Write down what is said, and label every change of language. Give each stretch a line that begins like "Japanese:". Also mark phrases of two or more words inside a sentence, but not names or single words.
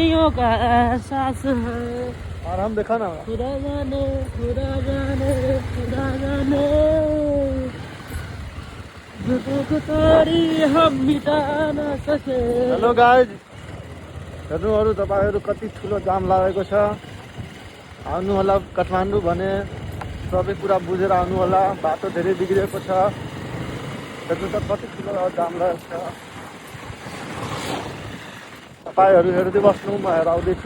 Hindi: का एहसास है। आराम देखा ना खुदा जाने खुदा जाने खुदा जाने दुख तोरी हम मिटा न सके।
English: hello guys,
Nepali: हेर्नुहरू तपाईँहरू कति ठुलो जाम लागेको छ। आउनु होला काठमाडौँ भने सबै कुरा बुझेर आउनु होला। बाटो धेरै बिग्रेको छ। हेर्नु त कति ठुलो जाम लागेको छ। तपाईँहरू हेर्दै बस्नु, म हेर आउँदैछु।